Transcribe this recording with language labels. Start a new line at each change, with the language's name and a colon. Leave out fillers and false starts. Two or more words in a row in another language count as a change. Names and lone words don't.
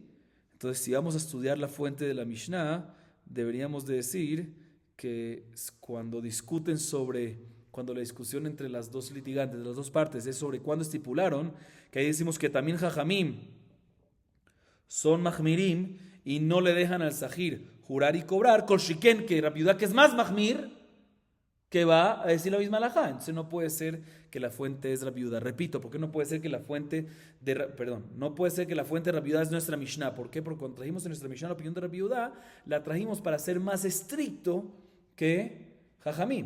Spanish: Entonces, si vamos a estudiar la fuente de la Mishnah, deberíamos de decir que cuando la discusión entre las dos litigantes, de las dos partes, es sobre cuándo estipularon, que ahí decimos que también Jajamim son mahmirim y no le dejan al sahir jurar y cobrar,
Hebrew: כל שכן,
Spanish: que Rabbi Yehuda, que es más mahmir, que va a decir la misma halajá. Entonces no puede ser que la fuente es Rabbi Yehuda. Repito, ¿por qué no puede ser que la fuente de Rabbi Yehuda es nuestra Mishnah? ¿Por qué? Porque cuando trajimos en nuestra Mishnah la opinión de Rabbi Yehuda, la trajimos para ser más estricto que Jajamim.